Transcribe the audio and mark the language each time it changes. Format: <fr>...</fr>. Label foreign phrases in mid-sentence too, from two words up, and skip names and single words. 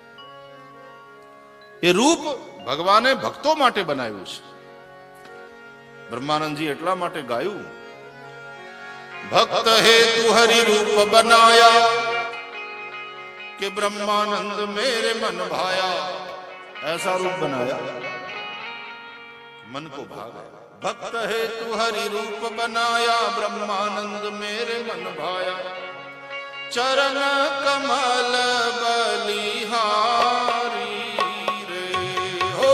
<gu>એ રૂપ ભગવાને ભક્તો માટે બનાવ્યું છે. બ્રહ્માનંદજી એટલા માટે ગાયું:</gu> <hi>भक्त हेतु हरि रूप बनाया, के ब्रह्मानंद मेरे मन भाया. ऐसा रूप बनाया मन को भाया. भक्त हेतु हरि रूप बनाया, ब्रह्मानंद मेरे मन भाया. चरण कमल बलिहारी रे हो,</hi>